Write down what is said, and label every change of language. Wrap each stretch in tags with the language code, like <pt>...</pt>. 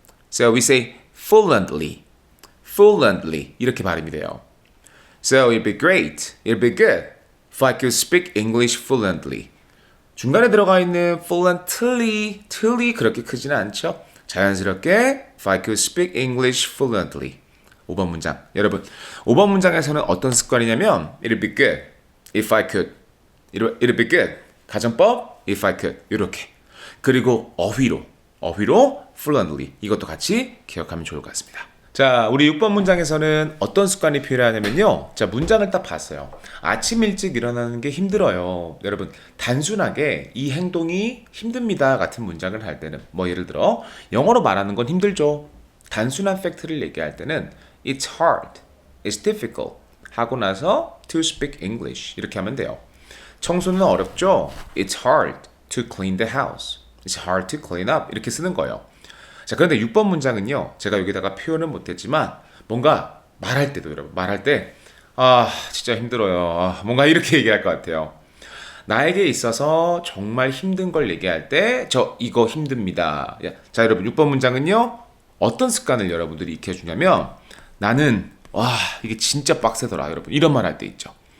<en>So we say fluently</en> <ko>이렇게 발음이 돼요.</ko> <en>So it'd be great, it'd be good if I could speak English fluently.</en> <ko>중간에 들어가 있는 fluently 그렇게 크지는 않죠?</ko> <en>자연스럽게 if I could speak English fluently.</en> <ko>5번 문장. 여러분, 5번 문장에서는 어떤 습관이냐면</ko> <en>it'd be good if I could. it'd be good. 가정법 if I could.</en> <ko>이렇게. 그리고 어휘로 fluently. 이것도 같이 기억하면 좋을 것 같습니다. 자, 우리 6번 문장에서는 어떤 습관이 필요하냐면요. 자, 문장을 딱 봤어요. 아침 일찍 일어나는 게 힘들어요. 여러분, 단순하게 이 행동이 힘듭니다 같은 문장을 할 때는 뭐 예를 들어 영어로 말하는 건 힘들죠. 단순한 팩트를 얘기할 때는</ko> <en>It's hard, it's difficult</en> <ko>하고 나서</ko> <en>to speak English</en> <ko>이렇게 하면 돼요. 청소는 어렵죠.</ko> <en>It's hard to clean the house. It's hard to clean up</en> <ko>이렇게 쓰는 거예요. 자, 그런데 6번 문장은요. 제가 여기다가 표현은 못했지만 뭔가 말할 때도 여러분 말할 때 진짜 힘들어요. 뭔가 이렇게 얘기할 것 같아요. 나에게 있어서 정말 힘든 걸 얘기할 때 저 이거 힘듭니다. 자, 여러분 6번 문장은요. 어떤 습관을 여러분들이 익혀주냐면 나는 이게 진짜 빡세더라 여러분 이런 말 할 때 있죠.</ko>